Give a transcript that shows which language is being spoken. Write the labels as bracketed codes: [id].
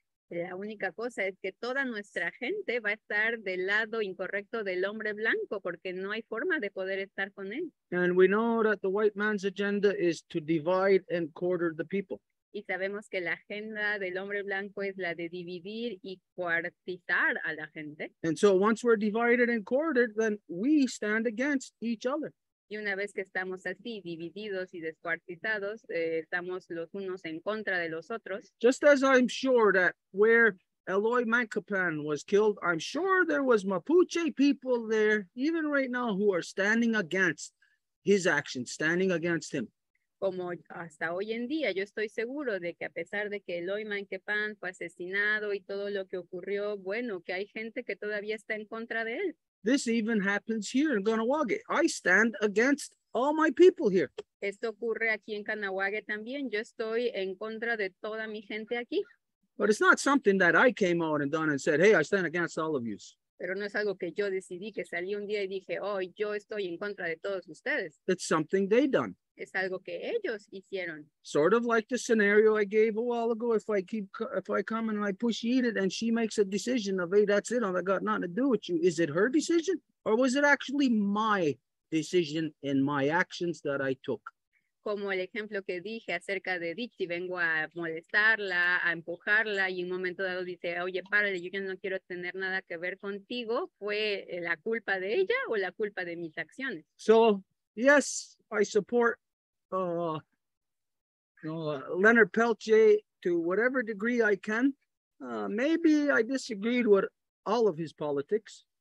[es] La única cosa es que toda nuestra gente va a estar del lado incorrecto del hombre blanco porque no hay forma de poder estar con él. [en] And we know that the white man's agenda is to divide and quarter the people. [es] Y sabemos que la agenda del hombre blanco es la de dividir y cuartizar a la gente. [en] And so once we're divided and quartered, then we stand against each other. [es] Y una vez que estamos así, divididos y descuartizados, estamos los unos en contra de los otros. [en] Just as I'm sure that where Eloy Mancapan was killed, I'm sure there was Mapuche people there, even right now, who are standing against his actions, standing against him. [es] Como hasta hoy en día, yo estoy seguro de que a pesar de que Eloy Manquepan fue asesinado y todo lo que ocurrió, bueno, que hay gente que todavía está en contra de él. [en] This even happens here in Kahnawake. I stand against all my people here. [es] Esto ocurre aquí en Kahnawake también. Yo estoy en contra de toda mi gente aquí. [en] But it's not something that I came out and done and said, hey, I stand against all of you. [es] Pero no es algo que yo decidí, que salí un día y dije, oh, yo estoy en contra de todos ustedes. [en] It's something they done. [es] Es algo que ellos hicieron. [en] Sort of like the scenario I gave a while ago. If I come and I push eat it and she makes a decision of, hey, that's it, I got nothing to do with you. Is it her decision? Or was it actually my decision and my actions that I took? [es] Como el ejemplo que dije acerca de Dixie, vengo a molestarla, a empujarla y en un momento dado dice, oye, párale, yo ya no quiero tener nada que ver contigo. ¿Fue la culpa de ella o la culpa de mis acciones? [en] So, yes, I support Leonard Peltier to whatever degree I can. Maybe I disagreed with all of his politics.